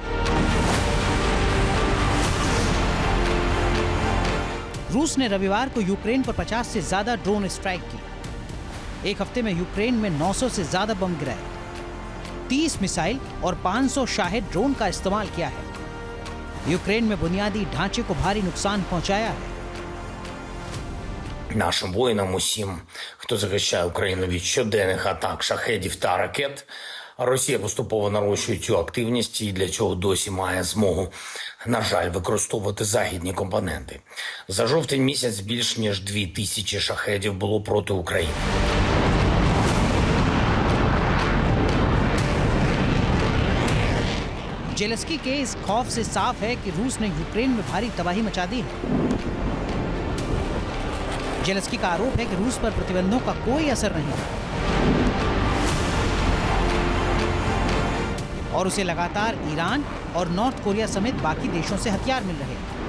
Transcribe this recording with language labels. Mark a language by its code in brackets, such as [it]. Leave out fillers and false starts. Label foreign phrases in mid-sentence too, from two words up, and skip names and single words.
[hi] रूस ने रविवार को यूक्रेन पर 50 से ज्यादा [en] drone strike [hi] की। एक हफ्ते में यूक्रेन में 900 से ज्यादा बम गिराए, 30 मिसाइल और 500 शाहेद ड्रोन का इस्तेमाल किया है। यूक्रेन में बुनियादी ढांचे को भारी नुकसान पहुंचाया है। [uk] Нашим воїнам, усім, хто захищає Україну від щоденних атак шахедів та ракет, Росія поступово нарощує цю активність і для цього досі має змогу, на жаль, використовувати західні компоненти. За жовтень місяць більш ніж 2000 шахедів було проти України. [hi] जेलेंस्की के इस खौफ से साफ है कि रूस ने यूक्रेन में भारी तबाही मचा दी है। जेलेंस्की का आरोप है कि रूस पर प्रतिबंधों का कोई असर नहीं है और उसे लगातार ईरान और नॉर्थ कोरिया समेत बाकी देशों से हथियार मिल रहे हैं।